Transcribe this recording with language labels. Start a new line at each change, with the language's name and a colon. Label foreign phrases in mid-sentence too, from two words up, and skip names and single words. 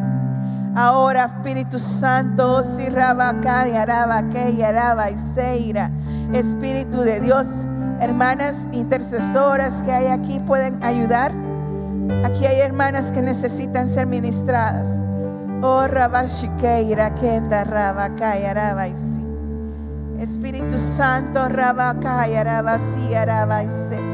Spanish: Ahora, Espíritu Santo, oh si Rabakai, Arabakei, Arabaiseira. Espíritu de Dios, hermanas intercesoras que hay aquí pueden ayudar. Aquí hay hermanas que necesitan ser ministradas. Oh Rabbi Shikei, Rakenda, Rabakai, Arabaisi. Espíritu Santo, Rabakai, Arabasi, Arabaisi.